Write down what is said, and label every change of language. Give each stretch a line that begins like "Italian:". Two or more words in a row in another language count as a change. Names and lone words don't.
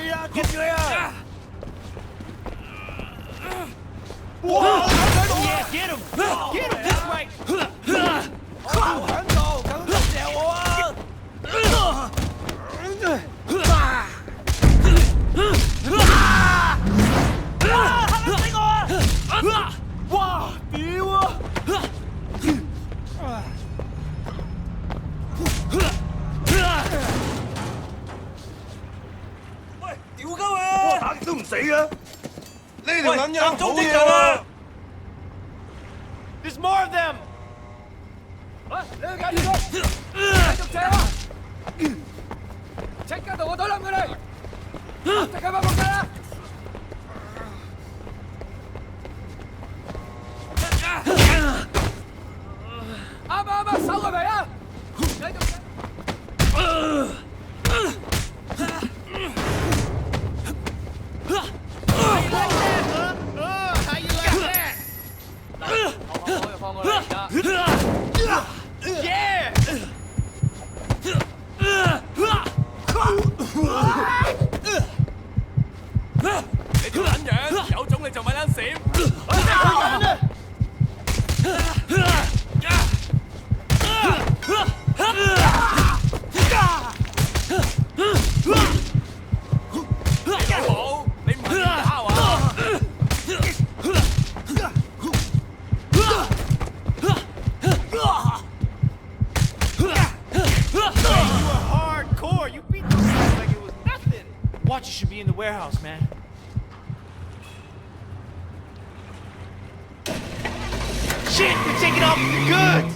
Cantonese: 捉住你啊！
English: Yeah, get him! Get him! That's right!
Cantonese: 我喺度，咁就射我啊！嚇死我啊！哇！屌啊！喂，屌鳩啊！打極都唔死嘅，呢條撚樣好嘢啊！
English: There's more of them!
Cantonese: 喂，你去解決佢，繼續射啊！即刻同我懟冧佢哋！即刻返仆街啦！啱，收佢皮啊！繼續射！
English: How you like that?
Cantonese: 可以放我啦而家。 Yeah! 你條撚樣，有種你就咪撚閃！你老母，你唔係打我啊！
English: You were hardcore. You beat those guys like it was nothing. Watches should be in the warehouse, man. Shit, they're taking off with the goods.